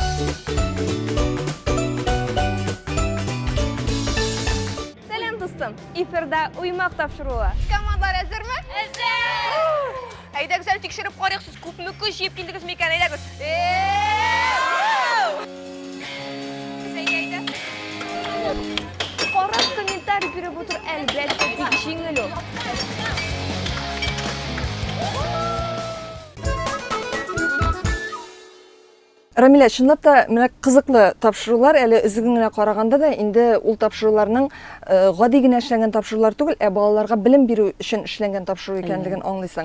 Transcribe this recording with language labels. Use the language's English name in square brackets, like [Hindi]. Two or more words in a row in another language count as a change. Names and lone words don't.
[Tatar] Сәлам дустым, эфирда уймак тапшыруы. Командалар әзерме? Әзер! Әйдә гүзәл тикшереп карыйк, сез күпме көч җыеп килдегез микән, әйдәгез. Әйдә. [Kazakh] көпіріп отыр, әлбәтте тек жеңіл ол. [Tatar] Рамиля, чынлап та менә кызыклы тапшырулар, әле үзең генә караганда да инде ул тапшыруларның гади генә эшләнгән тапшырулар түгел, балаларга белем бирү өчен эшләнгән тапшыру икәнлеген аңлыйсың.